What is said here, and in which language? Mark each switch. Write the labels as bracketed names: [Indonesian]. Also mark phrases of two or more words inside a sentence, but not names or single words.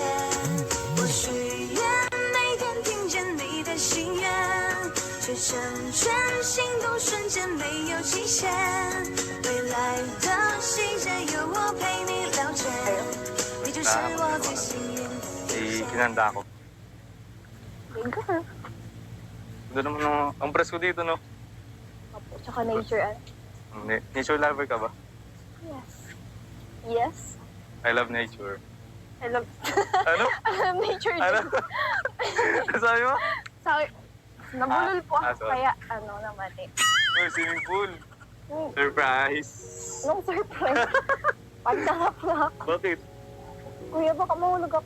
[Chinese] 我许愿每天听见你的心愿，却成全心动瞬间没有期限。未来的细节有我陪你了解，你就是我最幸运的。 [Filipino] Hinanda ko. Bigger. Doon naman ang presko dito, no? Opo, tsaka nature. [English] Nature lover [Filipino] ka ba? [English] Yes. Yes. I love nature. I love [Filipino] Ano? [English] nature [Filipino] Ano? din. Sabi mo? Sorry. Nabulol po ako, sorry. kaya ano naman eh. [English] Or swimming pool. Hmm, [Filipino] Surprise. Nung surprise. Pagtanggap na ako. Bakit? Kuya, baka mahulog ako.